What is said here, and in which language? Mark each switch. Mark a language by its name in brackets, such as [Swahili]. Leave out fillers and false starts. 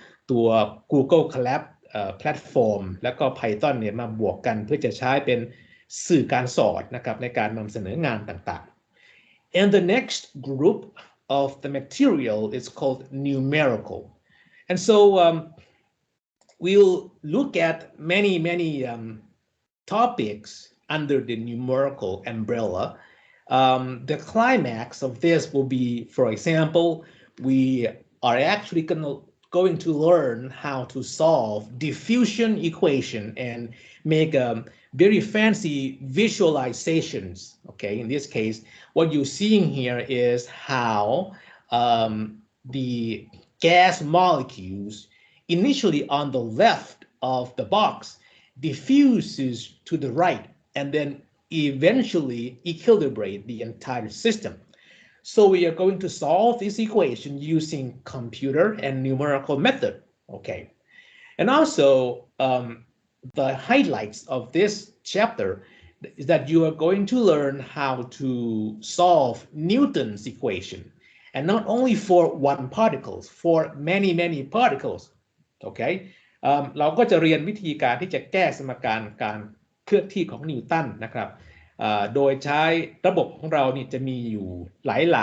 [Thai] ตัว Google Collab platform แล้วก็ Python เนี่ยมาบวกกันเพื่อจะใช้เป็นสื่อการสอนนะครับในการนำเสนองานต่างๆ [English] and the next group of the material is called Numerical and so we'll look at many topics under the numerical umbrella. The climax of this will be, for example, we are actually going to learn how to solve diffusion equation and make very fancy visualizations. Okay, in this case, what you're seeing here is how the gas molecules initially on the left of the box diffuses to the right and then eventually equilibrate the entire system. So we are going to solve this equation using computer and numerical method. Okay, and also the highlights of this chapter is that you are going to learn how to solve Newton's equation, and not only for one particle, for many particles. [Thai] โอเคเราก็จะเรียนวิธีการที่จะแก้สมการการเคลื่อนที่ของนิวตันนะครับโดยใช้ระบบของเรานี่จะมีอยู่หลา